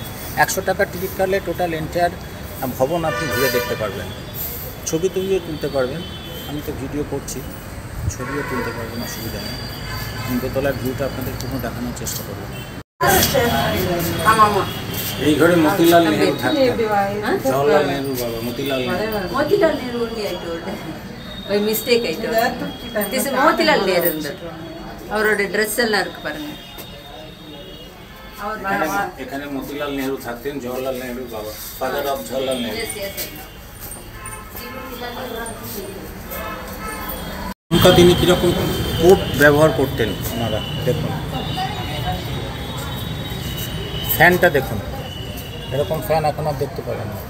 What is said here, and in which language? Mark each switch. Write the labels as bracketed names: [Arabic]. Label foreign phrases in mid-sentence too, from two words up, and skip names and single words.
[Bangla] 100 টাকার টিকিট কাটলে [English] total entire [Bangla] ভবন আপনি ঘুরে দেখতে পারবেন, ছবি তুলতে পারবেন। আমি তো ভিডিও করছি, ছবিও তুলতে পারবেন, অসুবিধা নেই। দোতলার ভিউটা আপনাদের পুরো দেখানোর চেষ্টা করবেন। এই ঘরে মতিলাল নেহেরু থাকতেন, জওহরলাল নেহেরু বাবা মতিলাল নেহেরু। [Tamil] ஒரு [English] mistake ஆயிட்டு this [Tamil] மோதிலால் நேரு இருந்தார், அவரோட ட்ரெஸ் எல்லாம் இருக்கு பாருங்க। [Bangla] এখানে মতিলাল নেহেরু থাকতেন, জওহরলাল নেহেরু বাবা, [English] father of [Bangla] জওহরলাল নেহেরু। উনকা তিনি কীরকম কোট ব্যবহার করতেন ওনারা। দেখুন, ফ্যানটা দেখুন, এরকম ফ্যান এখন আর দেখতে পাবেন না।